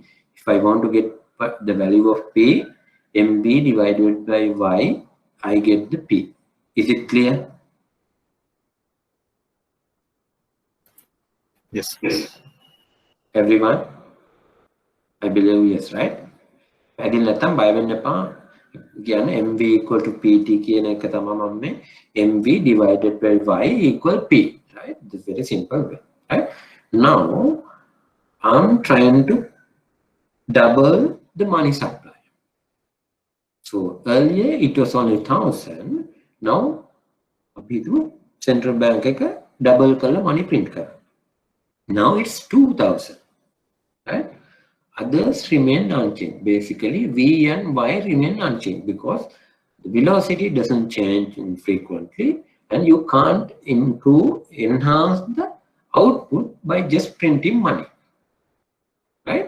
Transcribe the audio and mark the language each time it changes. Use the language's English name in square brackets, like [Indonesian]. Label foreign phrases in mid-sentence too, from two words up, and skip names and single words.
[English] If I want to get the value of P, MV divided by Y, I get the P. Is it clear? Yes. Everyone? I believe yes, right? [Sinhala] පැදින් නැත්තම් බය වෙන්න එපා. කියන්නේ [English] MV equal to PT [Sinhala] කියන එක තමයි මම මේ [English] MV divided by Y equal P, right? This is very simple way, right? Now I'm trying to double the money supply. So earlier it was only 1,000. [Sinhala] Now අපි [English] central bank [Sinhala] එක double කරලා [English] money print [Sinhala] කරා. [English] Now it's 2,000, right? Others remain unchanged. Basically, V and Y remain unchanged because the velocity doesn't change infrequently, and you can't enhance the output by just printing money, right?